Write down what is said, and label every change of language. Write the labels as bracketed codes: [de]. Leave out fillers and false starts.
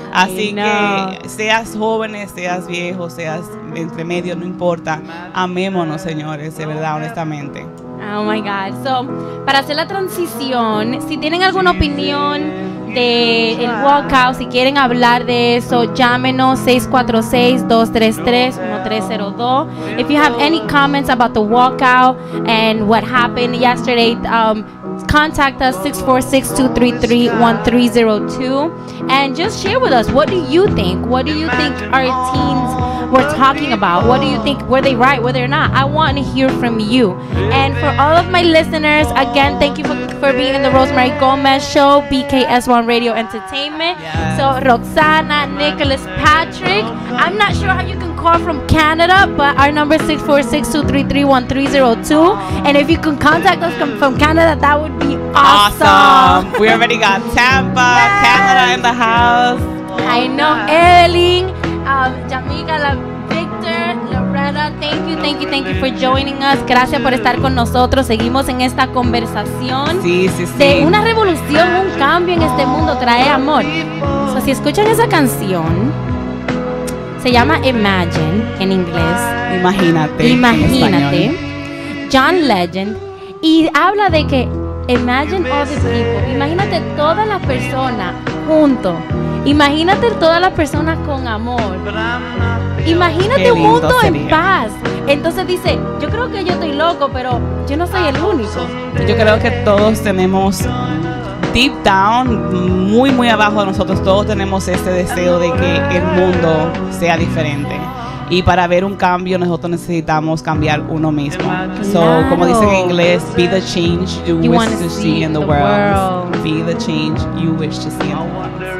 [es] Así que seas jóvenes, seas viejos, seas entre medio, no importa. Amémonos, señores, de verdad, honestamente. [en] Oh my God. [es] Para hacer la transición, si tienen alguna opinión del walkout, si quieren hablar de eso, llámenos 646-233-1302. [en] If you have any comments about the walkout and what happened yesterday, contact us 646-233-1302 and just share with us, what do you think? What do you think our teens were talking about? What do you think? Were they right? Were they not? I want to hear from you. And for all of my listeners, again, thank you for being in the Rossmery Gomez Show, BKS1 Radio Entertainment. Yes. So Roxana, Nicholas, Patrick. I'm not sure how you can call from Canada, but our number is 646-233-1302. And if you can contact us from Canada, that would be awesome. We already got Tampa, Canada in the house. I know. Evelyn, Jamaica, Victor, Loretta, thank you for joining us. [es] Gracias por estar con nosotros. Seguimos en esta conversación de una revolución, un cambio en este mundo, trae amor. Si escuchan esa canción, se llama Imagine en inglés. Imagínate. John Legend. Y habla de que [en] imagine all the people. [es] Imagínate todas las personas juntos. Imagínate todas las personas con amor. Imagínate un mundo en paz. Entonces dice, yo creo que yo estoy loco, pero yo no soy el único. Yo creo que todos tenemos, [en] deep down, [es] muy, muy abajo de nosotros, todos tenemos ese deseo de que el mundo sea diferente. Y para ver un cambio, nosotros necesitamos cambiar uno mismo. Claro. Como dicen en inglés, [en] be the change you wish to see in the world. Be the change you wish to see in the world.